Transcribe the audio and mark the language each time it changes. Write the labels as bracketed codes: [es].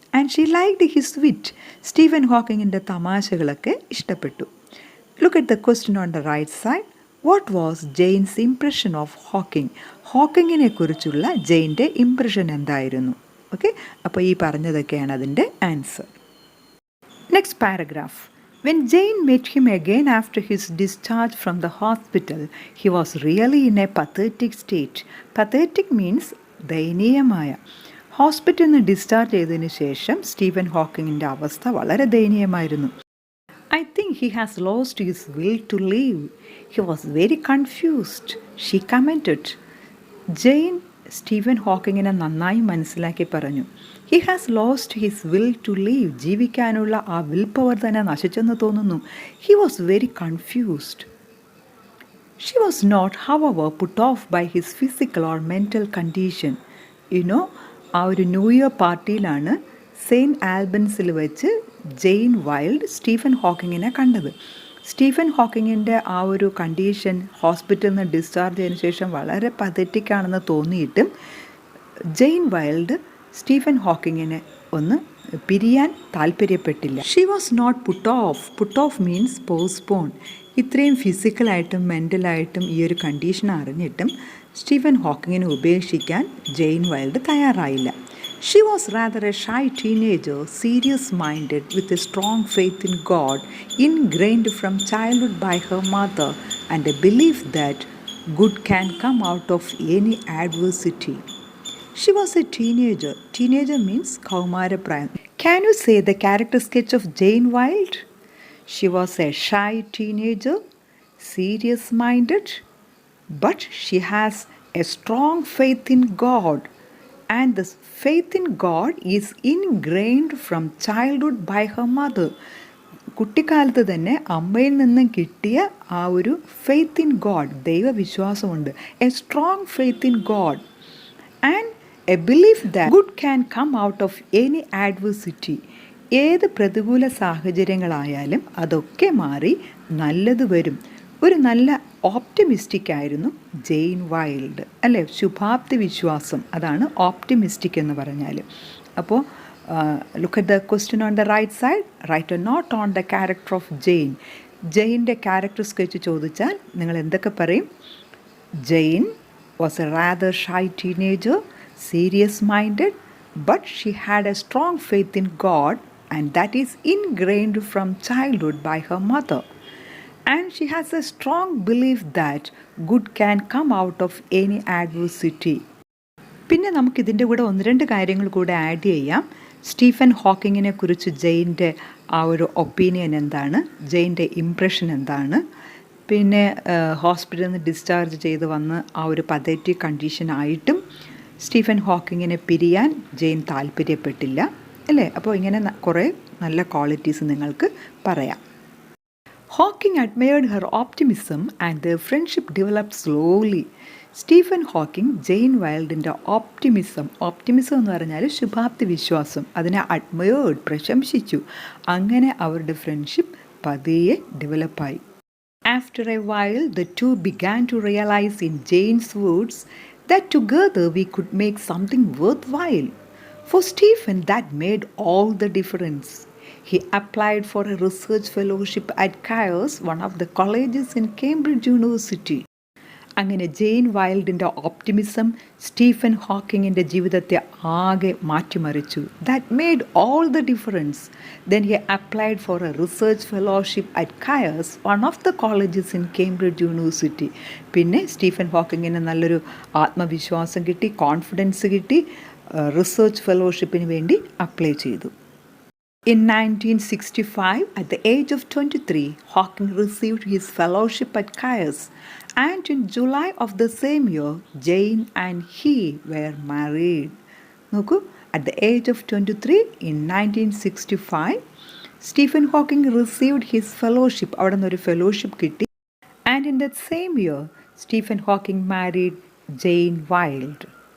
[en] And she liked his wit. [ml] Stephen ഹോക്കിങ്ങിൻ്റെ തമാശകളൊക്കെ ഇഷ്ടപ്പെട്ടു. [en] Look at the question on the right side. What was Jane's impression of Hawking? [ml] ഹോക്കിങ്ങിനെ കുറിച്ചുള്ള ജെയിൻ്റെ impression എന്തായിരുന്നു? Okay, അപ്പോൾ ഈ പറഞ്ഞതൊക്കെയാണ് അതിൻ്റെ answer. [en] Next paragraph. When Jane met him again after his discharge from the hospital, he was really in a pathetic state. Pathetic means ദയനീയമായ. [ml] ഹോസ്പിറ്റലിൽ നിന്ന് discharge ചെയ്തതിന് ശേഷം സ്റ്റീഫൻ ഹോക്കിങ്ങിൻ്റെ അവസ്ഥ വളരെ ദയനീയമായിരുന്നു. [en] I think he has lost his will to live. He was very confused, she commented. [ml] Jain Stephen ഹോക്കിങ്ങിനെ നന്നായി മനസ്സിലാക്കി പറഞ്ഞു. [en] He has lost his will to live. [ml] ജീവിക്കാനുള്ള ആ വിൽ പവർ തന്നെ നശിച്ചെന്ന് തോന്നുന്നു. [en] He was very confused. She was not however put off by his physical or mental condition. [ml] You know, ആ ഒരു new year പാർട്ടിയിലാണ് saint ആൽബൻസിൽ വെച്ച് ജെയിൻ വൈൽഡ് സ്റ്റീഫൻ ഹോക്കിങ്ങിനെ കണ്ടത്. Stephen ഹോക്കിങ്ങിൻ്റെ ആ ഒരു കണ്ടീഷൻ ഹോസ്പിറ്റലിൽ നിന്ന് ഡിസ്ചാർജ് ചെയ്തതിന് ശേഷം വളരെ പതറ്റിക്കാണെന്ന് തോന്നിയിട്ടും ജെയിൻ വൈൽഡ് സ്റ്റീഫൻ ഹോക്കിങ്ങിനെ ഒന്ന് പിരിയാൻ താല്പര്യപ്പെട്ടില്ല. [en] She was not put off. Put off means postpone. [ml] ഇത്രയും ഫിസിക്കലായിട്ടും മെൻ്റലായിട്ടും ഈ ഒരു കണ്ടീഷൻ അറിഞ്ഞിട്ടും സ്റ്റീഫൻ ഹോക്കിങ്ങിനെ ഉപേക്ഷിക്കാൻ ജെയിൻ വൈൽഡ് തയ്യാറായില്ല. [en] She was rather a shy teenager, serious-minded, with a strong faith in God, ingrained from childhood by her mother, and a belief that good can come out of any adversity. She was a teenager. Teenager means Kaumaraprayam. Can you say the character sketch of Jane Wilde? She was a shy teenager, serious-minded, but she has a strong faith in God. And this faith in God is ingrained from childhood by her mother. [ml] കുട്ടിക്കാലത്ത് തന്നെ അമ്മയിൽ നിന്നും കിട്ടിയ ആ ഒരു faith in God, ദൈവവിശ്വാസമുണ്ട്. [en] A strong faith in God and a belief that good can come out of any adversity. [ml] ഏത് പ്രതികൂല സാഹചര്യങ്ങളായാലും അതൊക്കെ മാറി നല്ലത് വരും. ഒരു നല്ല ഓപ്റ്റിമിസ്റ്റിക് ആയിരുന്നു ജെയിൻ വൈൽഡ്, അല്ലേ? ശുഭാപ്തി വിശ്വാസം, അതാണ് ഓപ്റ്റിമിസ്റ്റിക് എന്ന് പറഞ്ഞാൽ. [en] അപ്പോൾ look at the question on the right side. Write a note on the character of Jane. [ml] ജെയിൻ്റെ character sketch ചോദിച്ചാൽ നിങ്ങൾ എന്തൊക്കെ പറയും? [en] Jane was a rather shy teenager, serious minded, but she had a strong faith in God and that is ingrained from childhood by her mother. And she has a strong belief that good can come out of any adversity. [ml] പിന്നെ നമുക്കിതിൻ്റെ കൂടെ ഒന്ന് രണ്ട് കാര്യങ്ങൾ കൂടെ add ചെയ്യാം. Stephen ഹോക്കിങ്ങിനെ കുറിച്ച് ജെയിൻ്റെ ആ ഒരു ഒപ്പീനിയൻ എന്താണ്, ജെയിൻ്റെ ഇംപ്രഷൻ എന്താണ്, പിന്നെ ഹോസ്പിറ്റലിൽ നിന്ന് ഡിസ്ചാർജ് ചെയ്ത് വന്ന് ആ ഒരു പതറ്റിക് കണ്ടീഷനായിട്ടും സ്റ്റീഫൻ ഹോക്കിങ്ങിനെ പിരിയാൻ ജെയിൻ താല്പര്യപ്പെട്ടില്ല, അല്ലേ? അപ്പോൾ ഇങ്ങനെ കുറേ നല്ല ക്വാളിറ്റീസ് നിങ്ങൾക്ക് പറയാം. [en] Hawking admired her optimism and their friendship developed slowly. [ml] Stephen Hawking Jain വൈൽഡിൻ്റെ optimism എന്ന് പറഞ്ഞാൽ ശുഭാപ്തി വിശ്വാസം, അതിനെ അഡ്മയേർഡ്, പ്രശംസിച്ചു. അങ്ങനെ അവരുടെ ഫ്രണ്ട്ഷിപ്പ് പതിയെ ഡെവലപ്പായി. [en] After a while, the two began to realize in Jane's words that together we could make something worthwhile. For Stephen, that made all the difference. He applied for a research fellowship at Caius, one of the colleges in Cambridge University. [ml] അങ്ങനെ Jain വൈൽഡിൻ്റെ optimism Stephen ഹോക്കിങ്ങിൻ്റെ ജീവിതത്തെ ആകെ മാറ്റിമറിച്ചു. [en] That made all the difference. Then he applied for a research fellowship at Caius, one of the colleges in Cambridge University. [ml] പിന്നെ Stephen ഹോക്കിങ്ങിന് നല്ലൊരു ആത്മവിശ്വാസം കിട്ടി, confidence കിട്ടി, research ഫെലോഷിപ്പിന് വേണ്ടി അപ്ലൈ ചെയ്തു. [en] In 1965, at the age of 23, Hawking received his fellowship at Caius, and in July of the same year, Jane and he were married. Noku, at the age of 23, in 1965, Stephen Hawking received his fellowship, [ml] avannu oru fellowship kitti, [en] and in that same year, Stephen Hawking married Jane Wilde.